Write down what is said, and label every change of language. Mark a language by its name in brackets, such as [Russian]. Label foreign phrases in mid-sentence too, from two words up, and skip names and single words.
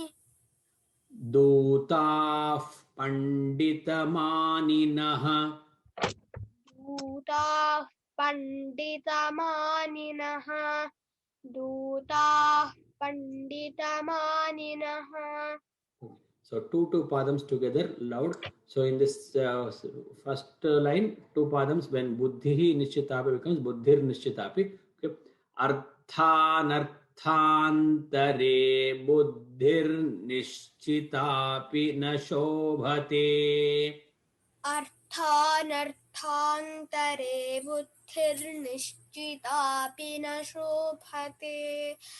[Sanskrit] दूतः पण्डितमानिनः. दूतः पण्डितमानिनः. दूतः पण्डितमानिनः. [English] So two padams together loud. So in this first line, 2 padams, when [Sanskrit] बुद्धिः निश्चितापि [English] becomes [Sanskrit] बुद्धिर्निश्चितापि. [English] Okay. [Sanskrit] अर्थानर्थान्तरे बुद्धिर्निश्चितापि न शोभते. अर्थानर्थान्तरे बुद्धिर्निश्चितापि न शोभते.